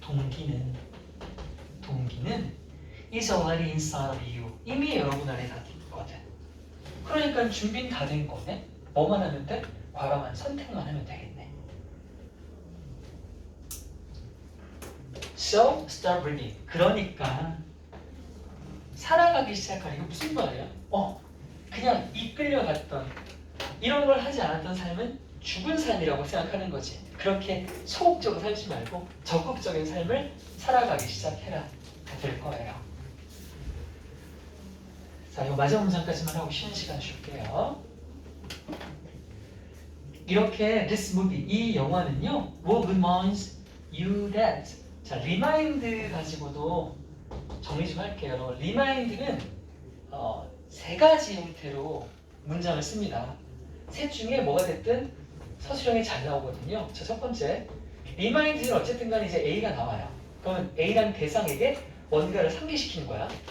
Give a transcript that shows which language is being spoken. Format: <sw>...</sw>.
<ko>동기는</ko> <en>is already inside of you.</en> <ko>이미 여러분 안에 다 있거든. 그러니까 준비는 다 된 거네. 뭐만 하면 돼? 과감한 선택만 하면 되겠네.</ko> <en>So start reading.</en> <ko>그러니까 살아가기 시작하는 게 무슨 말이야? 그냥 이끌려갔던 이런 걸 하지 않았던 삶은 죽은 삶이라고 생각하는 거지. 그렇게 소극적으로 살지 말고 적극적인 삶을 살아가기 시작해라. 될 거예요. 자, 이거 마지막 문장까지만 하고 쉬는 시간 줄게요. 이렇게</ko> <en>this movie,</en> <ko>이 영화는요,</ko> <en>will reminds you that.</en> <ko>자, remind 가지고도 정리 좀 할게요. remind는 세 가지 형태로 문장을 씁니다. 셋 중에 뭐가 됐든 서술형이 잘 나오거든요. 자, 첫 번째, remind는 어쨌든 간에 이제 A가 나와요. 그러면 A라는 대상에게 뭔가를 상기시키는 거야.</ko>